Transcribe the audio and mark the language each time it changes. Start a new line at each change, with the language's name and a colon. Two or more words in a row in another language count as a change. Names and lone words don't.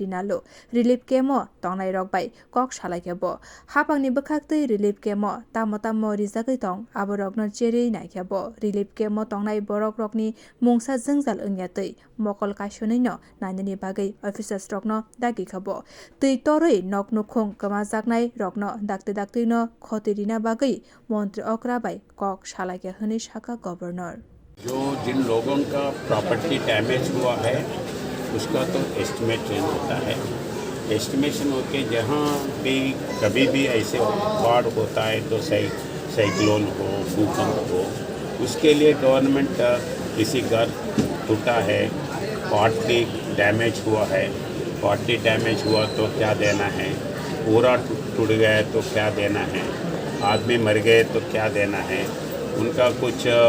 Kok Borok: nalo
English: relief camp
Kok Borok: o tongnai rok bai kok salaikebo hapangni bwkhak tei
English: relief camp
Kok Borok: o tamo rijagoi tong aborokno cherei naikebo
English: relief camp
Kok Borok: o tongnai borok rokni mungsa jwngjal ongya tei mokol kaisonai no nainani bagai officers rokno dagi khabo tei toroi nok nukhung kamajaknai rokno dakte no khoti rina bagai मन्त्री अकरा bai kok salaike hwnui saka governor
Hindi: जो जिन लोगों का
English: property damage
Hindi: हुआ है उसका तो एस्टिमेट होता है एस्टिमेशन होके जहाँ भी कभी भी ऐसे बाढ़ होता है तो साइक्लोन हो भूकंप हो उसके लिए गवर्नमेंट किसी घर टूटा है
English: partly damage
Hindi: हुआ है
English: partly damage
Hindi: हुआ तो क्या देना है पूरा टूट गया तो क्या देना है आदमी मर गए तो क्या देना है उनका कुछ